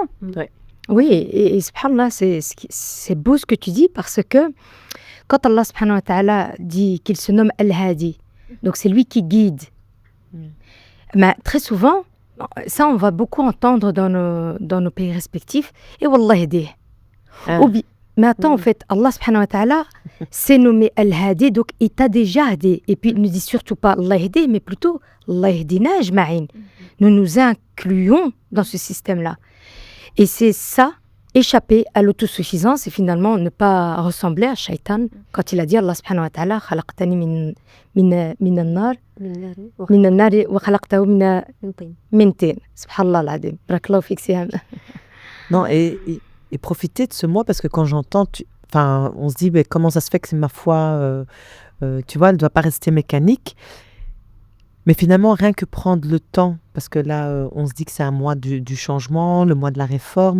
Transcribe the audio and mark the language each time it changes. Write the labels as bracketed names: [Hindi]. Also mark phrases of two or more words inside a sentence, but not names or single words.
[French] Oui, et subhanallah, c'est beau ce que tu dis, parce que quand Allah [Arabic] سبحانه وتعالى [French] dit qu'il se nomme Al-Hadi, donc c'est lui qui guide. Mais très souvent, Ça, on va beaucoup entendre dans nos pays respectifs. Et Wallah aidé. Ah. Mais attends, en fait, Allah [Arabic] سبحانه وتعالى [French] s'est nommé Al-Hadi, donc il t'a déjà aidé. Et puis, il ne dit surtout pas Allah aidé, mais plutôt Allah [Arabic] يهدينا أجمعين. [French] Nous nous incluons dans ce système-là. Et c'est ça, échapper à l'autosuffisance et finalement ne pas ressembler à Shaitan quand il a dit Allah [Arabic] سبحانه وتعالى خلقتني من النار من النار وخلقته من طين. سبحان الله العظيم بارك الله فيك Siham. [French] Non, et profiter de ce mois parce que quand j'entends, on se dit mais comment ça se fait que c'est ma foi, tu vois, elle ne doit pas rester mécanique. Mais finalement, rien que prendre le temps, parce que là, on se dit que c'est un mois du changement, le mois de la réforme.